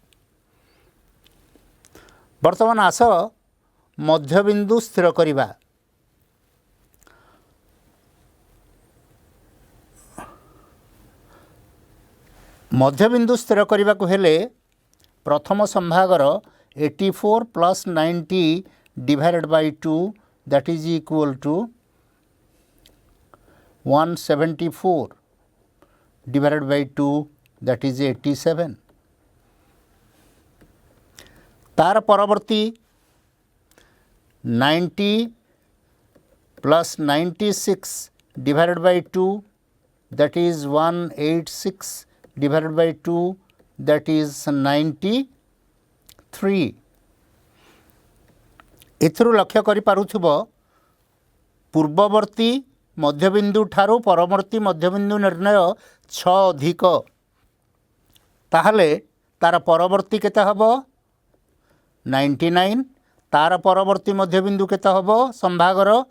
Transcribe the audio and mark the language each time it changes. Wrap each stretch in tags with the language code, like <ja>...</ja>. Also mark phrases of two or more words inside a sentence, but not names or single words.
<or>ବର୍ତ୍ତମାନ ଆସ ମଧ୍ୟବିନ୍ଦୁ ସ୍ଥିର କରିବା। ମଧ୍ୟବିନ୍ଦୁ ସ୍ଥିର କରିବା କୁ ହେଲେ ପ୍ରଥମ ସଂଭାଗର</or> <en>84 plus 90 divided by 2 that is equal to 174 divided by 2 that is 87।</en> <or>ତାର ପରବର୍ତ୍ତୀ</or> <en>90 plus 96 divided by 2 that is 186 divided by 2 that is 93।</en> <or>ଏଥୁରୁ ଲକ୍ଷ୍ୟ କରି ପାରୁଥିବ ପୂର୍ବବର୍ତ୍ତୀ ମଧ୍ୟବିନ୍ଦୁ ଠାରୁ ପରବର୍ତ୍ତୀ ମଧ୍ୟବିନ୍ଦୁ ନିର୍ଣ୍ଣୟ 6 ଅଧିକ ତାହାହେଲେ ତାର ପରବର୍ତ୍ତୀ କେତେ ହେବ 99, ତାର ପରବର୍ତ୍ତୀ ମଧ୍ୟବିନ୍ଦୁ କେତେ ହେବ ସଂଭାଗର</or>